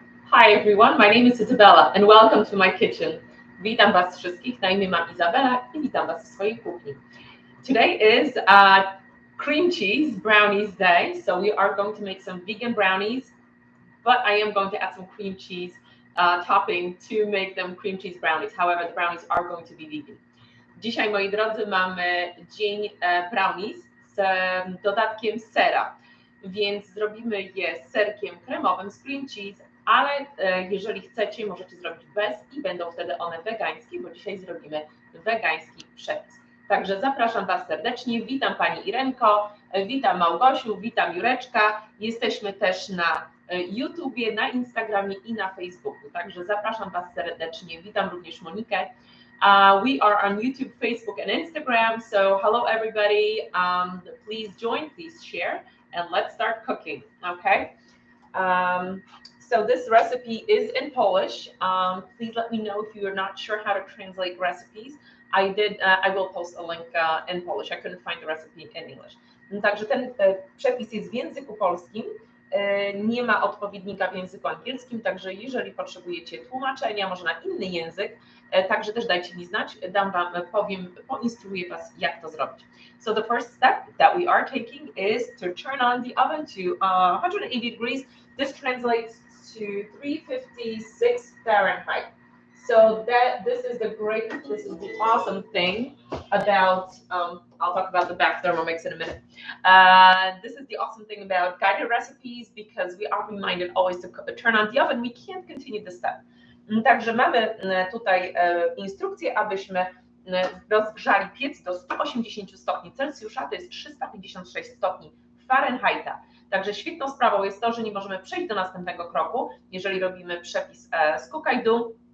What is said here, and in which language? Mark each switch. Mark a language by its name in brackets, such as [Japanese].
[English] Hi everyone, my name is Isabella and welcome to my kitchen. [Polish] Witam Was wszystkich, na imię mam Izabela i witam Was w swojej kuchni. [English] Today is Cream Cheese Brownies Day, so we are going to make some vegan brownies, but I am going to add some cream cheese topping to make them cream cheese brownies. However, the brownies are going to be vegan. [Polish] Dzisiaj, moi drodzy, mamy dzień brownies z dodatkiem sera, więc zrobimy je z serkiem kremowym, z cream cheese, ale jeżeli chcecie, możecie zrobić bez i będą wtedy one wegańskie, bo dzisiaj zrobimy wegański przepis. Także zapraszam Was serdecznie, witam Pani Irenko, witam Małgosiu, witam Jureczka, jesteśmy też na YouTubie, na Instagramie i na Facebooku, także zapraszam Was serdecznie, witam również Monikę. [English] We are on YouTube, Facebook, and Instagram. So hello, everybody. Please join, please share, and let's start cooking. Okay. So this recipe is in Polish. Please let me know if you are not sure how to translate recipes. I will post a link in Polish. I couldn't find the recipe in English. [Polish] Także ten przepis jest w języku polskim. Nie ma odpowiednika w języku angielskim, także jeżeli potrzebujecie tłumaczenia, może na inny język, także też dajcie mi znać, dam Wam, poinstruuję Was, jak to zrobić. [English] So the first step that we are taking is to turn on the oven to 180 degrees. This translates to 356 Fahrenheit. So this is the awesome thing about, I'll talk about the back Thermomix in a minute. This is the awesome thing about guided recipes because we are reminded always to turn on the oven. We can't continue the step. [Polish] Także mamy tutaj instrukcję, abyśmy rozgrzali piec do 180 stopni Celsjusza, to jest 356 stopni Fahrenheita. Także świetną sprawą jest to, że nie możemy przejść do następnego kroku, jeżeli robimy przepis z Cook-I-Do.